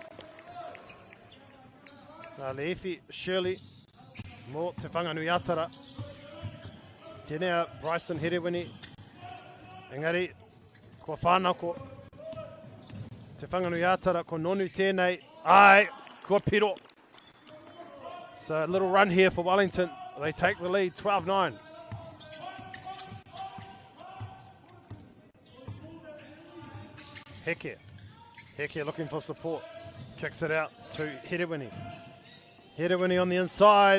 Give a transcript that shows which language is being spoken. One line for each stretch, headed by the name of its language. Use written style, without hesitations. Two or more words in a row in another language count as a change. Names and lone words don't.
Māori: Nā Leafy, Shirley, mō te whanganui atara. Tēnei Bryson Herewini. Engari, kua whānako. Te whanganui atara, ko Nonu tēnei. Ai, kua piro.
English: So a little run here for Wellington. They take the lead, 12-9. Heke. Heke looking for support. Kicks it out to Herewini. Herewini on the inside.